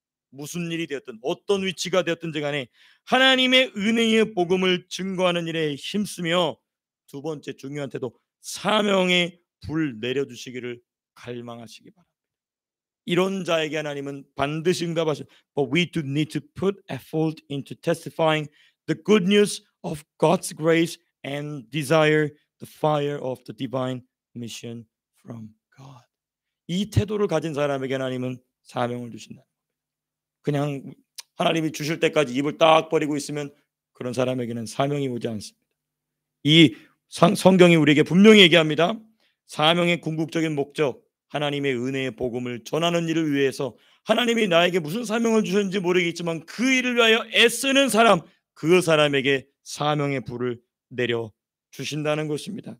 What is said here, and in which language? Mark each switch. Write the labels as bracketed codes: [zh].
[ko] 무슨 일이 되었든 어떤 위치가 되었든지 간에 하나님의 은혜의 복음을 증거하는 일에 힘쓰며 두 번째 중요한 태도, 사명의 불 내려주시기를 갈망하시기 바랍니다. 이런 자에게 하나님은 반드시 응답하시오. [en] But we do need to put effort into testifying the good news of God's grace and desire the fire of the divine mission from God. [ko] 이 태도를 가진 사람에게 하나님은 사명을 주신다. 그냥 하나님이 주실 때까지 입을 딱 버리고 있으면 그런 사람에게는 사명이 오지 않습니다. 이 성경이 우리에게 분명히 얘기합니다. 사명의 궁극적인 목적, 하나님의 은혜의 복음을 전하는 일을 위해서 하나님이 나에게 무슨 사명을 주셨는지 모르겠지만 그 일을 위하여 애쓰는 사람, 그 사람에게 사명의 불을 내려 주신다는 것입니다.